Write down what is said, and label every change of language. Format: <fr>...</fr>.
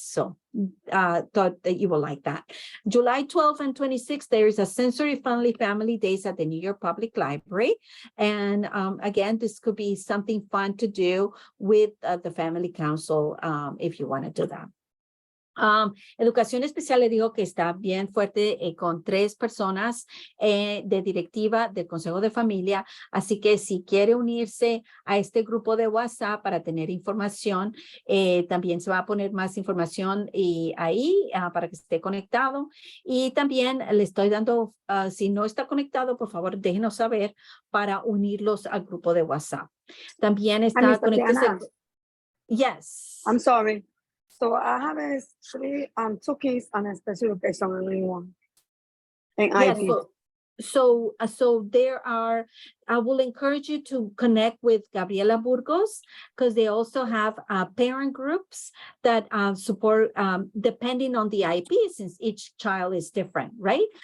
<en>So thought that you will like that. July 12th and 26th, there is a sensory-friendly family days at the New York Public Library. And again, this could be something fun to do with the Family Council if you want to do that.</en> <es>Educación Especial le dijo que está bien fuerte con 3 personas de directiva del Consejo de Familia, así que si quiere unirse a este grupo de WhatsApp para tener información, también se va a poner más información ahí para que esté conectado. Y también le estoy dando, si no está conectado, por favor, déjenos saber para unirlos al grupo de WhatsApp. También está conectado.</es> <en>Yes. I'm sorry. So I have 2 kids on a special education only one. And Yes, IB. so there are, I will encourage you to connect with Gabriela Burgos, because they also have parent groups that support depending on the IP, since each child is different, right?</en>